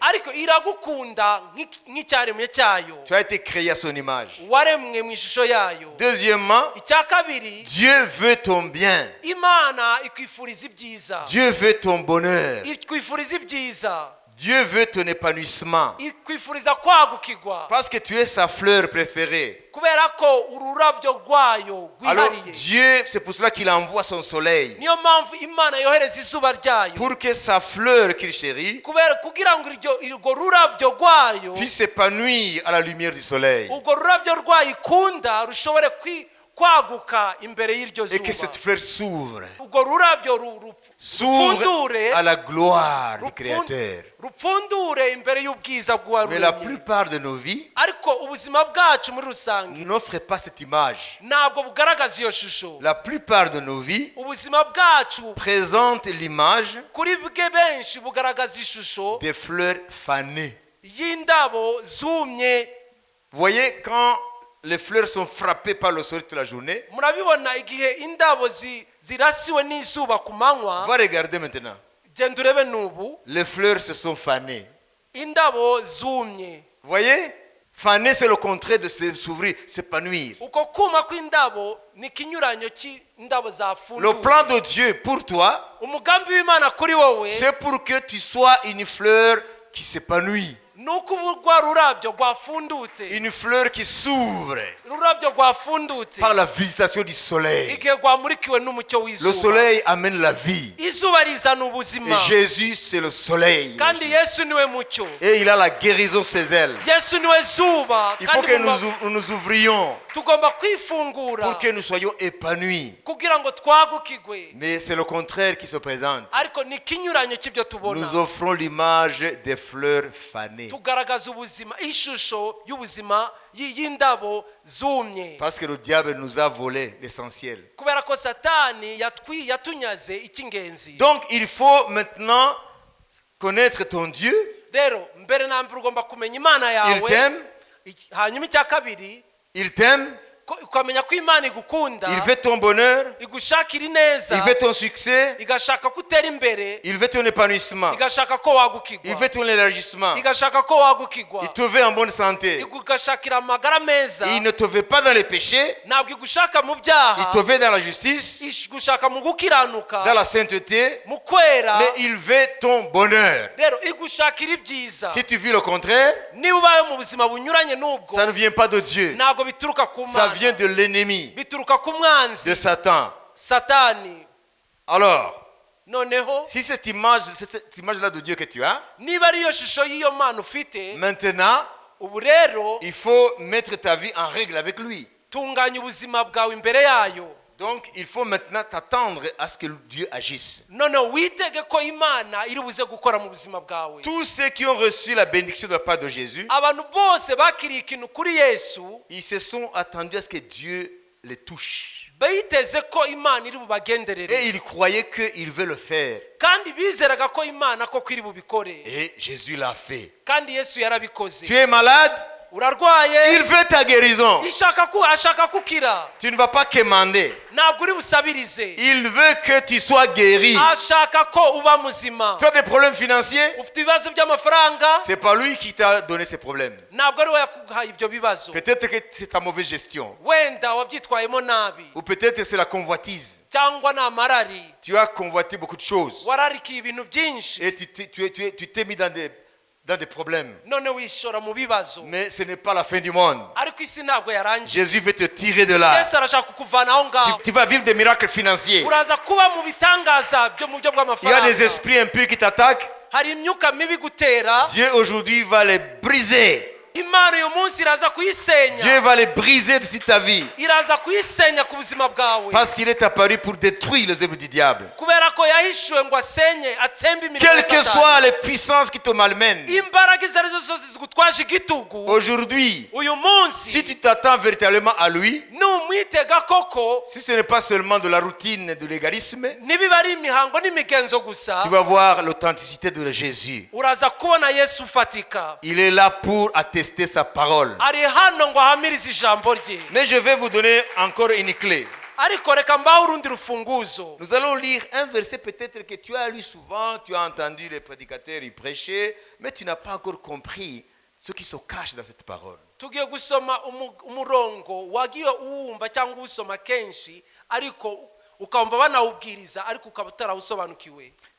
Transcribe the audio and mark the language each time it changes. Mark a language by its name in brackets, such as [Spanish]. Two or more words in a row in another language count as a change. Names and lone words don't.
[Kinyarwanda] ariko iragukunda nk'icyaremwe cyayo. [French] Tu as été créé à son image. [Kinyarwanda] waremwe mu ishusho yayo. [French] Deuxièmement, [Kinyarwanda] icya kabiri, [French] Dieu veut ton bien. [Kinyarwanda] Imana ikwifuriza ibyiza. [French] Dieu veut ton bonheur. [Kinyarwanda] ikwifuriza ibyiza. [French] Dieu veut ton épanouissement. [Kinyarwanda] ikwifuriza kwagukirwa [French] Parce que tu es sa fleur préférée. [Kinyarwanda] kubera ko ururabyo rwayo [French] Alors [Kinyarwanda] rwihariye. [French] Dieu, c'est pour cela qu'il envoie son soleil. [Kinyarwanda] Niyo mpamvu imana yohereza izuba ryayo [French] Pour que sa fleur qu'il chérit [Kinyarwanda] kugira ngo urwo rurabyo rwayo [French] puisse s'épanouir à la lumière du soleil. [Kinyarwanda] urwo rurabyo rwayo ikunda rushobore kwaguka imbere y'iryo [French] Et que [Kinyarwanda] zuba. [French] cette fleur s'ouvre. [Kinyarwanda] urwo rurabyo [French] S'ouvre à la gloire du Créateur. [Kinyarwanda] rupfundure imbere y'ubwiza [French] Mais la [Kinyarwanda] bw'uwaruremye. [French] plupart de nos vies [Kinyarwanda] ariko ubuzima bwacu muri rusange [French] n'offrent pas cette image. [Kinyarwanda] ntabwo bugaragaza iyo shusho. [French] La plupart de nos vies [Kinyarwanda] ubuzima bwacu [French] présentent l'image [Kinyarwanda] kuri bwe benshi bugaragaza ishusho [French] des fleurs fanées. [Kinyarwanda] y'indabo zumye. [French] Vous voyez, quand les fleurs sont frappées par le soleil toute la journée, [Kinyarwanda] murabibona igihe indabo zirasiwe n'izuba ku manywa. [French] va regarder maintenant. [Kinyarwanda] genda urebe n'ubu [French] Les fleurs se sont fanées. [Kinyarwanda] indabo zumye. [French] Vous voyez, faner c'est le contraire de s'ouvrir, s'épanouir. [Kinyarwanda] uko kuma kw'indabo ni ikinyuranyo cy'indabo [French] Le [Kinyarwanda] zafunduye. [French] plan de Dieu pour toi, [Kinyarwanda] umugambi w'imana kuri wowe [French] c'est pour que tu sois une fleur qui s'épanouit. [Kinyarwanda] ni uko rwa rurabyo rwafundutse. [French] Une fleur qui s'ouvre [Kinyarwanda] ururabyo rwafundutse [French] par la visitation du soleil. [Kinyarwanda] igihe rwamurikiwe n'umucyo [French] Le [Kinyarwanda] w'izuba. [French] soleil amène la vie. [Kinyarwanda] izuba rizana [French] Et [Kinyarwanda] ubuzima [French] Jésus, c'est le soleil. [Kinyarwanda] kandi yesu niwe mucyo. [French] Et il a la guérison ses ailes. [Kinyarwanda] yesu niwe zuba [French] Il faut [Kinyarwanda] kandi [French] que nous ouvrions [Kinyarwanda] tugomba kwifungura [French] pour que nous soyons épanouis. [Kinyarwanda] kugira ngo twagukigwe. [French] Mais c'est le contraire qui se présente. [Kinyarwanda] ariko ni ikinyuranyo cy'ibyo tubona. [French] Nous offrons l'image des fleurs fanées. [Kinyarwanda] tugaragaza ubuzima ishusho y'ubuzima y'indabo zumye. [French] Parce que le diable nous a volé l'essentiel. [Kinyarwanda] kubera ko satani yatunyaze icy'ingenzi. [French] Donc il faut maintenant connaître ton Dieu. [Kinyarwanda] rero mbere na mbere ugomba kumenya imana [French] Il [Kinyarwanda] yawe. [French] t'aime. [Kinyarwanda] hanyuma icya kabiri [French] Il t'aime. [Kinyarwanda] ukamenya ko imana igukunda. [French] Il veut ton bonheur. [Kinyarwanda] igushakira ineza. [French] Il veut ton succès. [Kinyarwanda] igashaka ko utera imbere. [French] Il veut ton épanouissement. [Kinyarwanda] igashaka ko wagukigwa. [French] Il veut ton élargissement. [Kinyarwanda] igashaka ko wagukigwa. [French] Il te veut en bonne santé. [Kinyarwanda] igashakira amagara meza. [French] Il ne te veut pas dans les péchés. [Kinyarwanda] ntabwo igushaka mu [French] Il [Kinyarwanda] byaha. [French] te veut dans la justice, [Kinyarwanda] igushaka mu gukiranuka. [French] dans la sainteté. [Kinyarwanda] mu kwera. [French] Mais il veut ton bonheur. [Kinyarwanda] rero igushakira ibyiza. [French] Si tu vis le contraire, [Kinyarwanda] niba ubaye mu buzima bunyuranye n'ubwo [French] ça ne vient pas de Dieu. [Kinyarwanda] ntabwo bituruka ku [French] Ça [Kinyarwanda] mana. [French] vient de l'ennemi, [Kinyarwanda] bituruka ku mwanzi [French] de Satan. [Kinyarwanda] satani. [French] Alors, [Kinyarwanda] noneho [French] si cette image-là de Dieu que tu as, [Kinyarwanda] niba ariyo shusho y'iyo mana ufite [French] maintenant, [Kinyarwanda] ubu rero [French] il faut mettre ta vie en règle avec lui. [Kinyarwanda] tunganya ubuzima bwawe imbere yayo. [French] Donc, il faut maintenant t'attendre à ce que Dieu agisse. [Kinyarwanda] noneho witege ko imana iri buze gukora mu buzima bwawe. [French] Tous ceux qui ont reçu la bénédiction de la part de Jésus, [Kinyarwanda] abantu bose bakiriye ikintu kuri yesu [French] ils se sont attendus à ce que Dieu les touche. [Kinyarwanda] biteze ko imana iri [French] Et [Kinyarwanda] bubagenderere [French] ils croyaient qu'il veut le faire. [Kinyarwanda] kandi bizeraga ko imana koko iri bubikore [French] Et Jésus l'a fait. [Kinyarwanda] kandi yesu yarabikoze. [French] Tu es malade, [Kinyarwanda] urarwaye [French] il veut ta guérison. [Kinyarwanda] ashaka kukira. [French] Tu ne vas pas quémander. [Kinyarwanda] ntabwo uri busabirize. [French] Il veut que tu sois guéri. [Kinyarwanda] ashaka ko uba muzima. [French] Tu as des problèmes financiers, [Kinyarwanda] ufite ibibazo by'amafaranga [French] c'est pas lui qui t'a donné ces problèmes. [Kinyarwanda] ntabwo ari we yakuhaye ibyo bibazo. [French] Peut-être que c'est ta mauvaise gestion. [Kinyarwanda] wenda wabyitwayemo nabi [French] Ou peut-être c'est la convoitise. [Kinyarwanda] cyangwa ni amarari. [French] Tu as convoité beaucoup de choses. [Kinyarwanda] wararikiye ibintu byinshi [French] Et tu t'es mis dans des problèmes. [Kinyarwanda] none wishora mu bibazo. [French] Mais ce n'est pas la fin du monde. [Kinyarwanda] ariko isi ntabwo yarangiye. [French] Jésus veut te tirer de là. [Kinyarwanda] yesu arashaka kukuvana aho ngaho. [French] Tu vas vivre des miracles financiers. [Kinyarwanda] uraza kuba mu bitangaza byo mu buryo [French] Il y a des [Kinyarwanda] bw'amafaranga. [French] esprits impurs qui t'attaquent. [Kinyarwanda] hari imyuka mibi gutera. [French] Dieu aujourd'hui va les briser. [Kinyarwanda] imana uyu munsi iraza kuyisenya. [French] Dieu va les briser de ta vie. [Kinyarwanda] iraza kuyisenya ku buzima bwawe. [French] Parce qu'il est apparu pour détruire les œuvres du diable. [Kinyarwanda] kubera ko yahishuwe ngo asenye atsembe imirimo [French] Quelles [Kinyarwanda] ya [French] que [Kinyarwanda] Satani. [French] soient les puissances qui te malmènent. [Kinyarwanda] imbaraga izo arizo zose zigutwaje igitugu. [French] Aujourd'hui, [Kinyarwanda] uyu munsi [French] si tu t'attends véritablement à lui, [Kinyarwanda] numwitega koko [French] si ce n'est pas seulement de la routine, de l'égalisme, [Kinyarwanda] nibiba ari imihango n'imigenzo gusa [French] tu vas voir l'authenticité de Jésus. [Kinyarwanda] uraza kubona yesu ufatika. [French] Il est là pour attester sa parole. [Kinyarwanda] ari hano ngo ahamirize ijambo rye. [French] Mais je vais vous donner encore une clé. [Kinyarwanda] ariko reka mbaho urundi rufunguzo. [French] Nous allons lire un verset peut-être que tu as lu souvent, tu as entendu les prédicateurs y prêcher, mais tu n'as pas encore compris ce qui se cache dans cette parole. [Kinyarwanda] tugiye gusoma umurongo wagiye uwumva cyangwa usoma kenshi ariko ukamva banawubwiriza ariko ukaba utarawusobanukiwe.